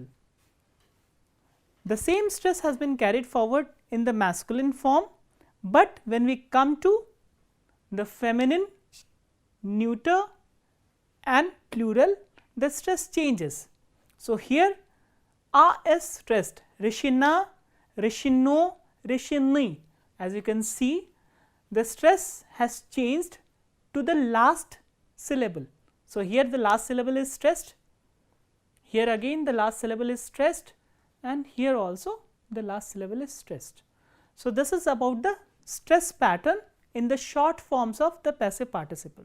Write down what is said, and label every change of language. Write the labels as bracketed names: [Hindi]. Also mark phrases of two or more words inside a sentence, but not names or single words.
[English] The same stress has been carried forward in the masculine form, but when we come to the feminine, neuter and plural, the stress changes. So, here a is stressed, [Russian] решена, решено, решены. [English] As you can see, the stress has changed to the last syllable. So, here the last syllable is stressed, here again the last syllable is stressed, and here also the last syllable is stressed. So, this is about the stress pattern in the short forms of the passive participle.